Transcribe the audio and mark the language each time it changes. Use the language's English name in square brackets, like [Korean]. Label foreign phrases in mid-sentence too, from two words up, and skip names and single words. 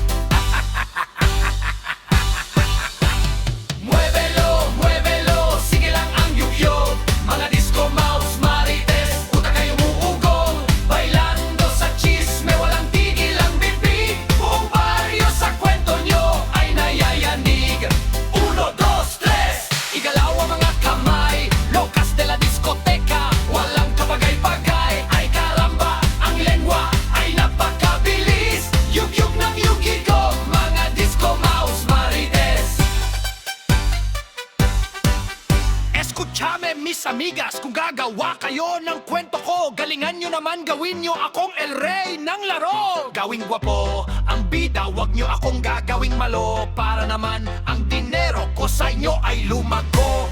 [Spanish] Muévelo, muévelo, [Filipino] sige lang ang yug-yug. Mga [English] disco mouse, [Filipino] marites, puta kayong uugong. Bailando sa chisme, walang tigil ang bibig. Buong baryo sa kwento nyo ay nayayanig. 1, 2, 3, igalaw ang mga kamay. [Spanish] Locas de la discoteca, [Filipino] walang kabagay-bagay. [Spanish] Ay karamba, [Filipino] ang lengwa ay napakabilis. Yug-yug ng yug-yugog, mga [English] disco mouse, [Filipino] marites. [Spanish] Escuchame mis amigas, [Filipino] kung gagawa kayo ng kwento ko, galingan nyo naman gawin nyo akong [Spanish] el rey [Filipino] ng laro. Gawing gwapo ang bida, wag nyo akong gagawing malo. Para naman ang dinero ko sa inyo ay lumago.